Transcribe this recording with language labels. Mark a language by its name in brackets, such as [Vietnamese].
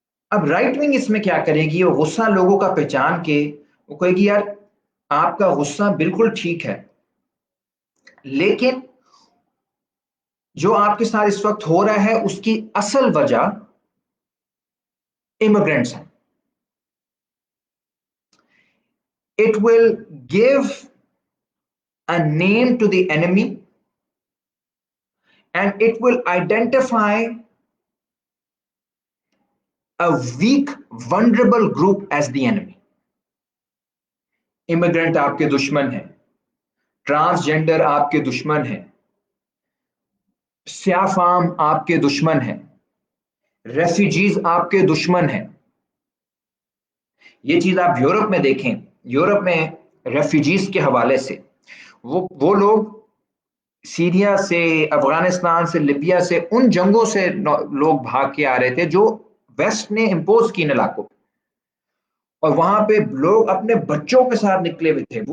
[Urdu] اب right wing اس میں کیا کرے گی؟ وہ غصہ لوگوں کا پہچان کے وہ کہے گی یار آپ کا غصہ بالکل ٹھیک ہے، لیکن جو آپ کے ساتھ اس وقت ہو رہا ہے اس کی اصل وجہ امیگرینٹس ہیں. [English] It will give a name to the enemy and it will identify a weak, vulnerable group as the enemy. [Urdu] Immigrant آپ کے دشمن ہیں، ٹرانسجینڈر آپ کے دشمن ہیں، سیاہ فام آپ کے دشمن ہیں، ریفیوجیز آپ کے دشمن ہیں. یہ چیز آپ یورپ میں دیکھیں، یورپ میں ریفیوجیز کے حوالے سے وہ لوگ سیریا سے، افغانستان سے، لیبیا سے، ان جنگوں سے لوگ بھاگ کے آ رہے تھے جو ویسٹ نے امپوز کی ان علاقوں پہ، اور وہاں پہ لوگ اپنے بچوں کے ساتھ نکلے ہوئے تھے.